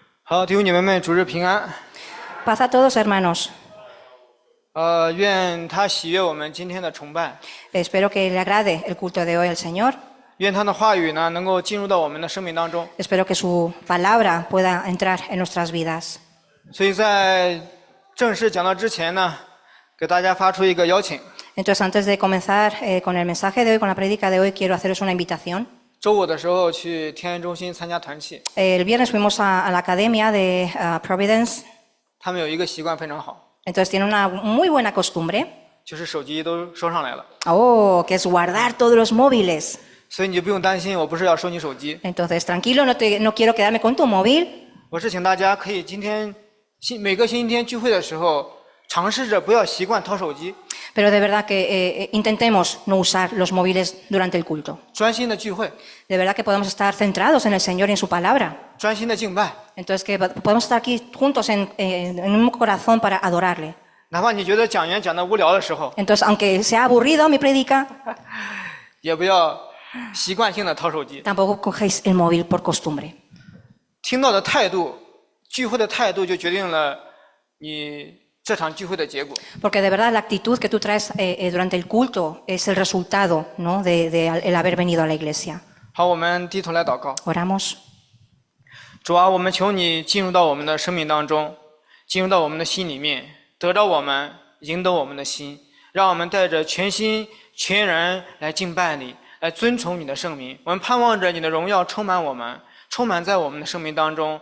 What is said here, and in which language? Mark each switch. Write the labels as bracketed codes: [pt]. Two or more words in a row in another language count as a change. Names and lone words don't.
[zh] 好，弟兄姐妹们，主日平安。 [es] Paz a todos, hermanos. [zh] 愿他喜悦我们今天的崇拜， [es] Espero que le agrade el culto de hoy al Señor. [zh] 愿他的话语呢能够进入到我们的生命当中。 [es] Espero que su palabra pueda entrar en nuestras vidas. [zh] 所以在正式讲到之前呢，给大家发出一个邀请。 [es] Entonces, antes de comenzar con el mensaje de hoy, con la prédica de hoy, quiero haceros una invitación. [zh] 周五的时候去天安中心参加团契， [es] El viernes fuimos a la academia de Providence. [zh] 他们有一个习惯非常好， [es] Entonces, tiene una muy buena costumbre. [zh] 就是手机都收上来了， [es] Oh, que es guardar todos los móviles. [zh] 所以你就不用担心，我不是要收你手机， [es] Entonces, tranquilo, no quiero quedarme con tu móvil. [zh] 我是请大家可以今天每个星期天聚会的时候，尝试着不要习惯掏手机， [es] Pero de verdad que intentemos no usar los móviles durante el culto. [zh] 专心的聚会， [es] De verdad que podemos estar centrados en el Señor y en su palabra. [zh] 专心的敬拜。 [es] Entonces que podemos estar aquí juntos en un corazón para adorarle. [zh] 哪怕你觉得讲员讲的无聊的时候， [es] Entonces, aunque sea aburrido mi predica, [zh] 也不要习惯性的掏手机。 [es] tampoco cogéis el móvil por costumbre. [zh] 听到的态度，聚会的态度就决定了你这场聚会的结果。 [es] Porque de verdad la actitud que tú traes durante el culto es el resultado, ¿no? de el haber venido a la iglesia. [zh] 好，我们低头来祷告。 [es] Oramos. [zh] 主啊，我们求你进入到我们的生命当中，进入到我们的心里面，得着我们，引导我们的心，让我们带着全心全人来敬拜你，来尊崇你的圣名。我们盼望着你的荣耀充满我们，充满在我们的生命当中。